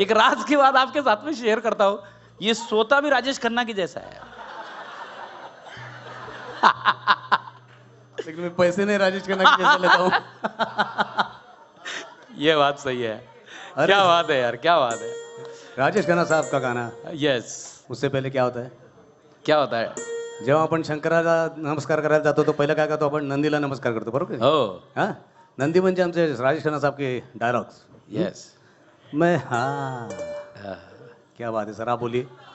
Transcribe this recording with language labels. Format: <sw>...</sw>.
<hi>एक राज की बात आपके साथ में शेयर करता हूं। ये सोता भी राजेश खन्ना की जैसा है। लेकिन मैं पैसे नहीं राजेश खन्ना की जैसा लेता हूं। ये बात सही है। क्या बात है यार, क्या बात है। राजेश खन्ना साहब का गाना।</hi> <en>Yes.</en> <hi>उससे पहले क्या होता है? क्या होता है?</hi> <mr>जेव्हा आपण शंकराला नमस्कार करायला जातो तो पहिलं काय करतो आपण? नंदीला नमस्कार करतो, बरोबर? हो।</mr> <hi>हाँ,</hi> <mr>नंदी म्हणजे आमचे राजेश खन्ना साहब के डायलॉग्स।</mr> <en>Yes.</en> <hi>मैं हाँ, क्या बात है सर, आप बोलिए।</hi>